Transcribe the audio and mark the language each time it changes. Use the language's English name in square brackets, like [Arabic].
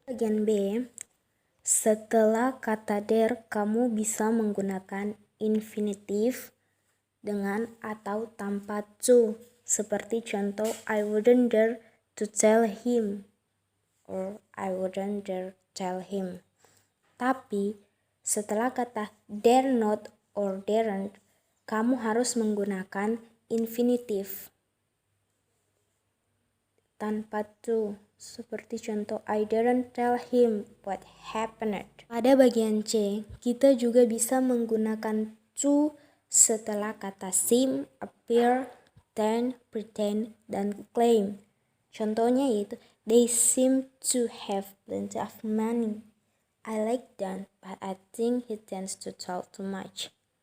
[Indonesian] Bagian B, setelah kata there, kamu bisa menggunakan infinitif dengan atau tanpa to. Seperti contoh, [English] I wouldn't dare to tell him, or I wouldn't dare tell him. [Indonesian] Tapi setelah kata dare not or daren't, kamu harus menggunakan infinitif tanpa to. Seperti contoh, [English] I didn't tell him what happened. [Indonesian] Pada bagian C, kita juga bisa menggunakan to setelah kata seem, appear, then, pretend, dan claim. Contohnya yaitu, [English] they seem to have plenty of money. I like Dan, but I think he tends to talk too much.